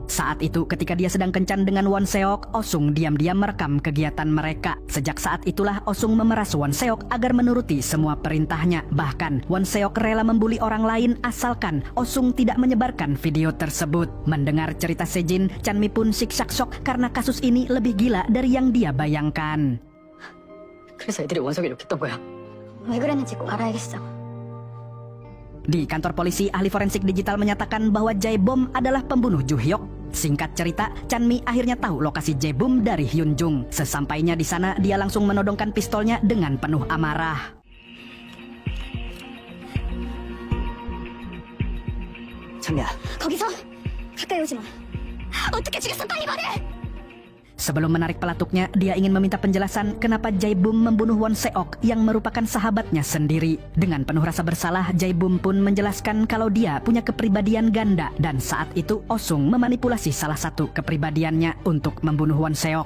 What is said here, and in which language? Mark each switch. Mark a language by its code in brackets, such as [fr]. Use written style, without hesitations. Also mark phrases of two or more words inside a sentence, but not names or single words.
[id] Saat itu, ketika dia sedang kencan dengan Won Seok, Osung diam-diam merekam kegiatan mereka. Sejak saat itulah Osung memeras Won Seok agar menuruti semua perintahnya. Bahkan, Won Seok rela membuli orang lain asalkan Osung tidak menyebarkan video tersebut. Mendengar cerita Sejin, Chanmi pun siksak shock karena kasus ini lebih gila dari yang dia bayangkan. [ko] 그래서 애들이 원석이 욕했던 거야. 왜 그랬는지 꼭 알아야겠어. [id] Di kantor polisi, ahli forensik digital menyatakan bahwa Jae-bum adalah pembunuh Ju Hyuk. Singkat cerita, Chanmi akhirnya tahu lokasi Jae-bum dari Hyun Jung. Sesampainya di sana, dia langsung menodongkan pistolnya dengan penuh amarah. [ko] 찬미야, 거기서 가까이 오지 마. 어떻게 죽였어? 빨리 말해. [id] Sebelum menarik pelatuknya, dia ingin meminta penjelasan kenapa Jae-bum membunuh Won Seok yang merupakan sahabatnya sendiri. Dengan penuh rasa bersalah, Jae-bum pun menjelaskan kalau dia punya kepribadian ganda dan saat itu Osung memanipulasi salah satu kepribadiannya untuk membunuh Won Seok.